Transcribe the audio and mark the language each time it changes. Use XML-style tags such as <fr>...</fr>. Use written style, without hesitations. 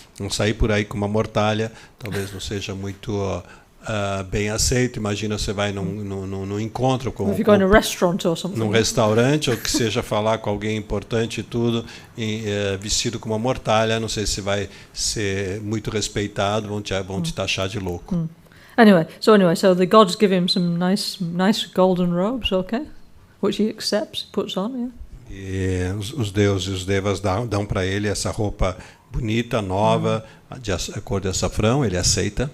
<pt>Não sair por aí com uma mortalha, talvez não seja muito bem aceito. Imagina você vai num encontro com num restaurante, ou que seja falar com alguém importante e tudo, vestido com uma mortalha, não sei se vai ser muito respeitado, vão te taxar de louco.</pt> <en>Anyway, so the gods give him some nice golden robes, okay, which he accepts, puts on, yeah.</en> <pt>E os deuses, os devas dão para ele essa roupa bonita, nova, de cor de açafrão, ele aceita.</pt>